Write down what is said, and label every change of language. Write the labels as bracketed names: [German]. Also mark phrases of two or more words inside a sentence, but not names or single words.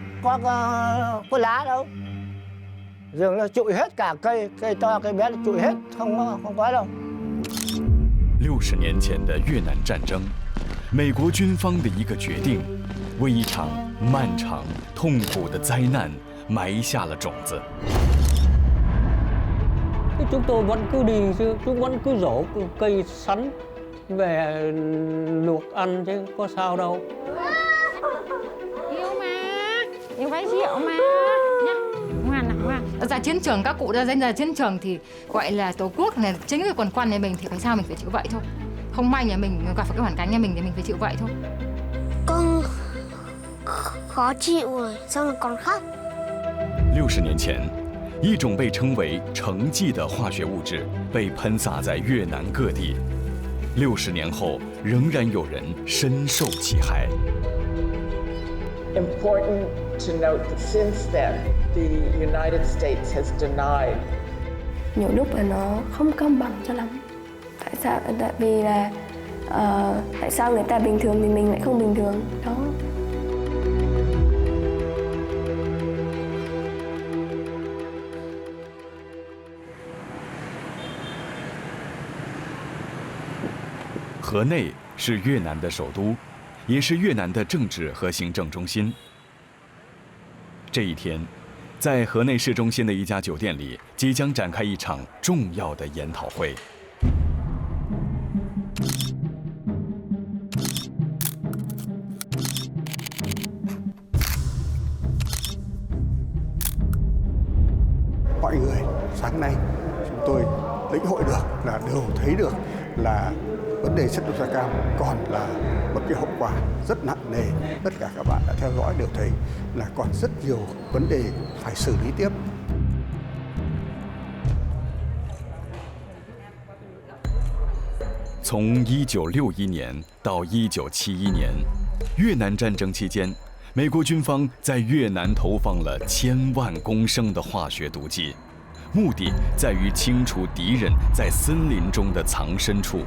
[Vietnamese] có lá đâu. Rừng là trụi hết cả cây, cây to cây bé là trụi hết, không có đâu. [Chinese] 60 年前的越南战争，美国军方的一个决定，为一场漫长、痛苦的灾难埋下了种子。 [Vietnamese] Chúng tôi vẫn cứ đi, chúng vẫn cứ rổ cây sắn về luộc ăn chứ có sao đâu. Yêu mà, yêu bái rượu mà nhá, ngoan nào ngoan. Ra chiến trường các cụ ra chiến trường thì gọi là tổ quốc là chính rồi, còn quan nhà mình thì phải sao mình phải chịu vậy thôi. Không may nhà mình gặp phải cái hoàn cảnh nhà mình thì mình phải chịu vậy thôi. Con khó chịu rồi, xong rồi còn khóc. [Chinese] 60 年前，一种被称为橙剂的化学物质被喷洒在越南各地。60年后，仍然有人深受其害。 [English] Important to note that since then, the United States has denied. [Vietnamese] Nhiều lúc là nó không công bằng cho lắm. Tại sao? Tại vì là tại sao người ta bình thường thì mình lại không bình thường đó. [Chinese] 河内是越南的首都，也是越南的政治和行政中心。这一天，在河内市中心的一家酒店里，即将展开一场重要的研讨会。 [Vietnamese] Mọi người sáng nay chúng tôi lĩnh hội được là đều thấy được là vấn đề chất độc da cam còn là một cái hậu quả rất nặng nề. Tất cả các bạn đã theo dõi đều thấy là còn rất nhiều vấn đề phải xử lý tiếp. [Chinese] 從1961年到1971年，越南戰爭期間，美國軍方在越南投放了1000萬公升的化學毒劑，目的在於清除敵人在森林中的藏身處。